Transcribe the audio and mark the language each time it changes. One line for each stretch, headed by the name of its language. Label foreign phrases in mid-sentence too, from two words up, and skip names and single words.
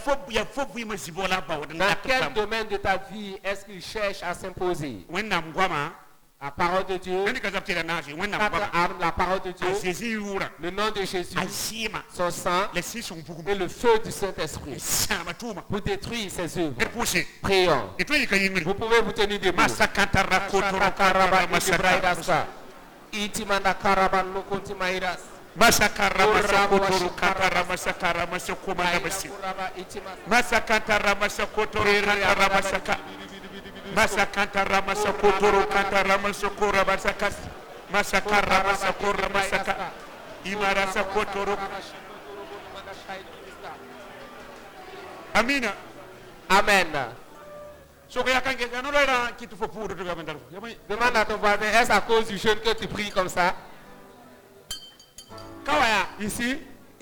French: Dans quel domaine de ta vie est-ce qu'il cherche à s'imposer? La parole de Dieu, 4 armes, la parole de Dieu, le nom de Jésus, son sang et le feu du Saint-Esprit pour détruire ses œuvres. Prions. Vous pouvez vous tenir debout. Masakanta ramasa kotoro kanta ramasa kora basakas masakara ramasa kora masaka imarasa kotoro.
Swahili: Amina.
French: Amen. Demande à ton voisin, est-ce à cause du jeûne que tu pries comme ça? Ici,